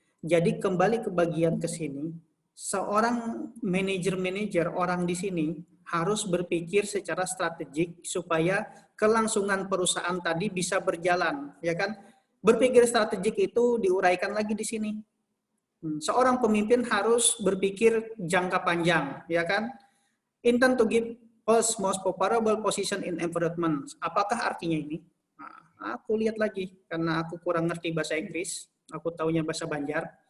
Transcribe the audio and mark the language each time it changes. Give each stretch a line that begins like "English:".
Indonesian: Jadi kembali ke bagian ke sini, seorang manajer orang di sini harus berpikir secara strategik supaya kelangsungan perusahaan tadi bisa berjalan, ya kan? Berpikir strategik itu diuraikan lagi di sini. Seorang pemimpin harus berpikir jangka panjang, ya kan?
English: Intend to give us most favorable position in environment.
Indonesian: Apakah artinya ini? Nah, aku lihat lagi karena aku kurang ngerti bahasa Inggris. Aku taunya bahasa Banjar.